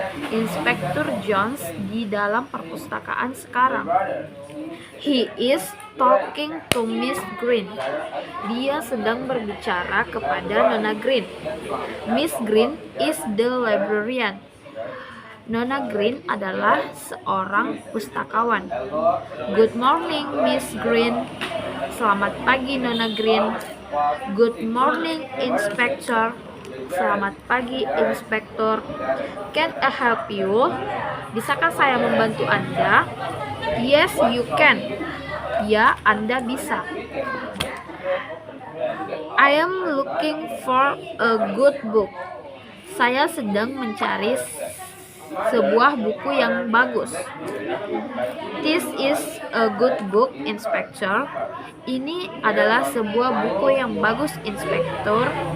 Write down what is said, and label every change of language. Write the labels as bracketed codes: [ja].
[id] Inspektur Jones di dalam perpustakaan sekarang. [en] He is talking to Miss Green. [id] Dia sedang berbicara kepada Nona Green. [en] Miss Green is the librarian. [id] Nona Green adalah seorang pustakawan. [en] Good morning, Miss Green. [id] Selamat pagi, Nona Green. [en] Good morning, Inspector. [id] Selamat pagi, Inspektur. [en] Can I help you? [id] Bisakah saya membantu Anda? [en] Yes, you can. [id] Ya, Anda bisa. [en] I am looking for a good book. [id] Saya sedang mencari sebuah buku yang bagus. [en] This is a good book, Inspector. [id] Ini adalah sebuah buku yang bagus, Inspektur.